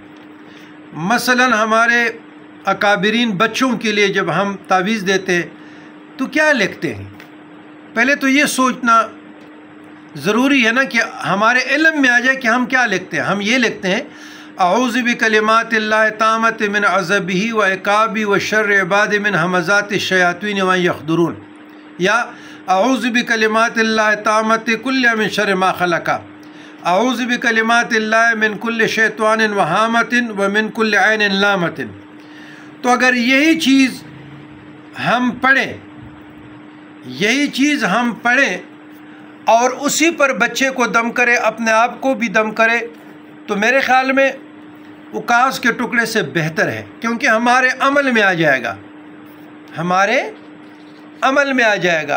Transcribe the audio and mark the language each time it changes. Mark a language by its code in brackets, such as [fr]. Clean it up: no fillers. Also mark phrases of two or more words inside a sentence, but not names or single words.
[ur] مثلا ہمارے اکابرین بچوں کے لیے جب ہم تعویذ دیتے ہیں تو کیا لکھتے ہیں؟ پہلے تو یہ سوچنا ضروری ہے نا کہ ہمارے علم میں آ جائے کہ ہم کیا لکھتے ہیں۔ ہم یہ لکھتے ہیں [ar] اعوذ بکلمات اللہ التامۃ من عذابہ و عقابہ و شر عباد من ہمزات الشیاطین و یحضرون، یا اعوذ بکلمات اللہ التامۃ کل من شر ما خلق، اعوذ بکلمات اللہ من کل شیطان وہامۃ و من کل عین لامۃ۔ [ur] تو اگر یہی چیز ہم پڑھیں، یہی چیز ہم پڑھیں اور اسی پر بچے کو دم کرے، اپنے آپ کو بھی دم کرے، تو میرے خیال میں وہ کاغذ کے ٹکڑے سے بہتر ہے، کیونکہ ہمارے عمل میں آ جائے گا، ہمارے عمل میں آ جائے گا۔